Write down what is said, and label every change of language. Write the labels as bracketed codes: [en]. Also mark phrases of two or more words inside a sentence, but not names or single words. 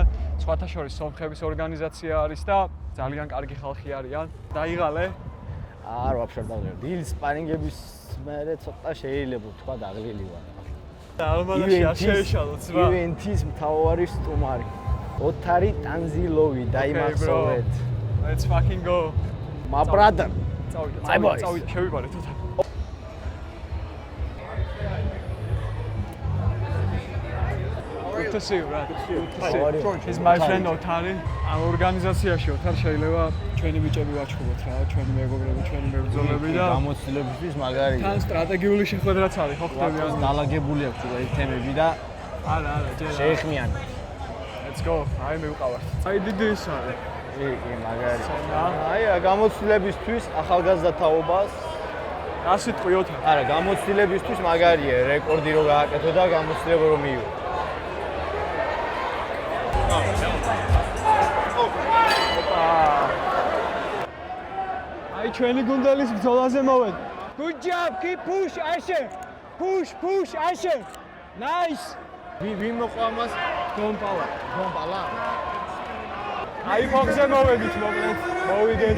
[ka] სხვათა შორის სომხების ორგანიზაცია არის და ძალიან კარგი ხალხი არიან. დაიღალე? არ ვაფშორდავ. დილ სპარინგების მერე ცოტა შეიძლება თქვა დაღლილი ვარ. არმანაში არ შეეშალოთ ზღვა. ივენთის მთავარი სტუმარი. ოთარი თანზილოვი დაიმახსოვრეთ. [en] Let's fucking go. My brother. [ka] წავიდა, შევიბარეთ ოთარ. [en] Good to see you, right? How are you? He's my friend ოთარი. [ka] ამ ორგანიზაციაში ოთარ შეიძლება ჩვენი ბიჭები ვაჩხუბოთ რა, ჩვენი მეგობრები, ჩვენი მებრძოლები და გამოცდილებისთვის მაგარია. თან სტრატეგიული შეხვედრაც არის, ხო ხდებიან? დალაგებული აქვს უბრალოდ ეს თემები და არა, ჯერ შეეხმიან. [en] Let's go. [ka] აი მე ვყავარ. აი დიდი ის არის. კი, მაგარია. აი გამოცდილებისთვის ახალგაზრდა თაობას. რა სიტყვი ოთარ? არა, გამოცდილებისთვის მაგარია, რეკორდი რო გააკეთო და გამოცდილება რომ მიიღო. აი ჩვენი გუნდელის ბრძოლაზე მოვედ. [en] Good job, keep push, Asher. Push, Asher. Nice. [ka] ვინ მოყვა მას? დონპალა. გომბალა. აი ფოქსზე მოვედით მოკლედ. მოვიდეთ.